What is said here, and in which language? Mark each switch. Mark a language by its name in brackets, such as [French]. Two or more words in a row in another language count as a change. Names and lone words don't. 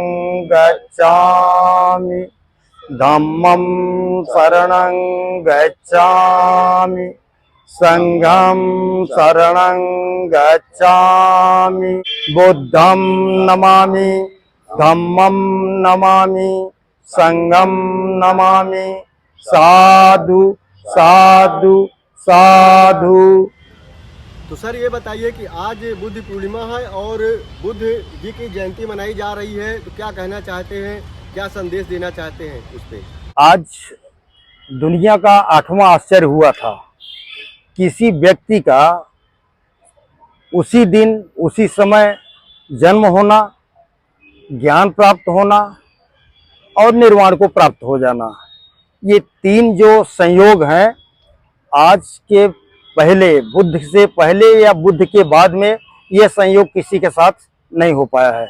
[Pali] गच्छामि धम्मं शरणं गच्छामि संघं शरणं गच्छामि बुद्धं नमामि धम्मं नमामि संघं नमामि साधु साधु साधु। [Hindi] तो सर ये बताइए कि आज बुद्ध पूर्णिमा है और बुद्ध जी की जयंती मनाई जा रही है, तो क्या कहना चाहते हैं, क्या संदेश देना चाहते हैं उस पे? आज दुनिया का 8वां आश्चर्य हुआ था। किसी व्यक्ति का उसी दिन उसी समय जन्म होना, ज्ञान प्राप्त होना और निर्वाण को प्राप्त हो जाना, ये तीन जो संयोग हैं, आज के पहले, बुद्ध से पहले या बुद्ध के बाद में यह संयोग किसी के साथ नहीं हो पाया है।